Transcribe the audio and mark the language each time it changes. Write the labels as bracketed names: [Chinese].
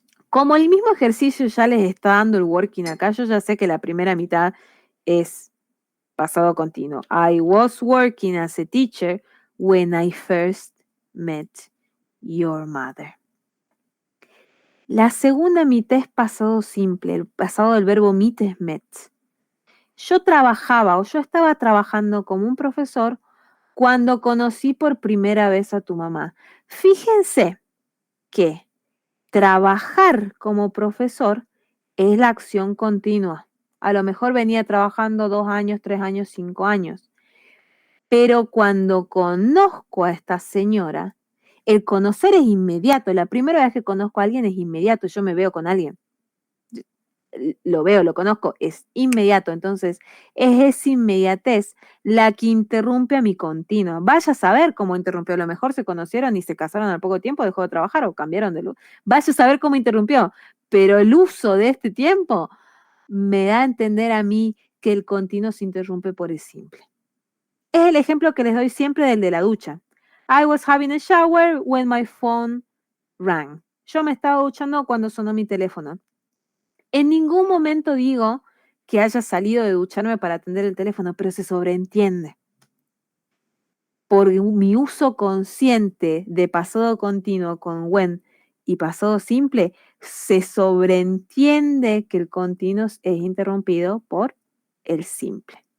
[Spanish] Como el mismo ejercicio ya les está dando el working acá, yo ya sé que la primera mitad es pasado continuo. [English] I was working as a teacher when I first met your mother. [Spanish] La segunda mitad es pasado simple, el pasado del verbo meet es met. Yo trabajaba o yo estaba trabajando como un profesor cuando conocí por primera vez a tu mamá. Fíjense que trabajar como profesor es la acción continua. A lo mejor venía trabajando 2 años, 3 años, 5 años. Pero cuando conozco a esta señora, el conocer es inmediato. La primera vez que conozco a alguien es inmediato. Yo me veo con alguien. Lo veo, lo conozco, es inmediato. Entonces, es esa inmediatez la que interrumpe a mi continuo. Vaya a saber cómo interrumpió. A lo mejor se conocieron y se casaron al poco tiempo, dejó de trabajar o cambiaron de luz. Vaya a saber cómo interrumpió. Pero el uso de este tiempo me da a entender a mí que el continuo se interrumpe por el simple. Es el ejemplo que les doy siempre del de la ducha. [English] I was having a shower when my phone rang. [Spanish] Yo me estaba duchando cuando sonó mi teléfono. En ningún momento digo que haya salido de ducharme para atender el teléfono, pero se sobreentiende. Por mi uso consciente de pasado continuo con when y pasado simple, se sobreentiende que el continuo es interrumpido por el simple.